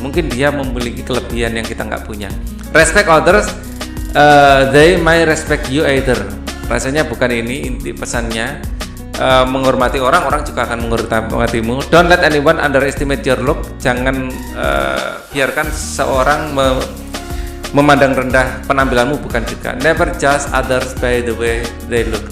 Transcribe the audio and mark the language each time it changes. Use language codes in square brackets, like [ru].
[id] Mungkin dia memiliki kelebihan yang kita nggak punya. [en] Respect others, they may respect you either. [id] Rasanya bukan ini inti pesannya. Menghormati orang juga akan menghormatimu. [en] Don't let anyone underestimate your look. [id] Jangan biarkan seorang memandang rendah penampilanmu, bukan juga. [en] Never judge others by the way they look.